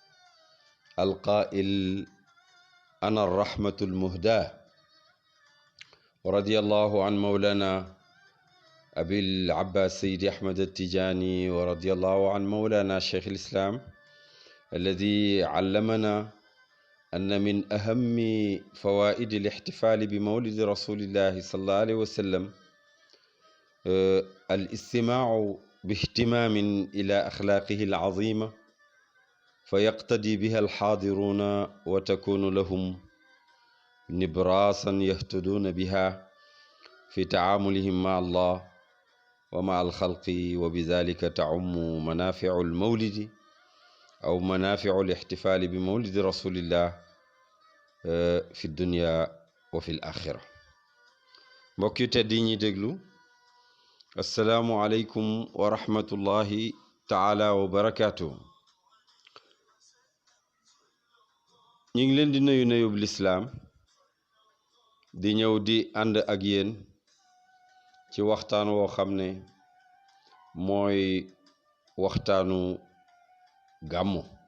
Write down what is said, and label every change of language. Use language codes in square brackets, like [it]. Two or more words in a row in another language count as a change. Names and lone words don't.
[ar] القائل أنا الرحمة المهداة ورضي الله عن مولانا أبي العباس سيدي أحمد التجاني ورضي الله عن مولانا شيخ الإسلام الذي علمنا أن من أهم فوائد الاحتفال بمولد رسول الله صلى الله عليه وسلم الاستماع باهتمام إلى أخلاقه العظيمة فيقتدي بها الحاضرون وتكون لهم نبراسا يهتدون بها في تعاملهم مع الله ومع الخلق وبذلك تعم منافع المولد أو منافع الاحتفال بمولد رسول الله في الدنيا وفي الآخرة. [wo] mbokk yi tedd yi ñuy déglu [ar] السلام عليكم ورحمة الله تعالى وبركاته. [wo] ñu ngi leen di nuyu nuyub lislaam di ñëw di ànd ak yéen ci waxtaan woo xam ne mooy waxtaanu gàmmu.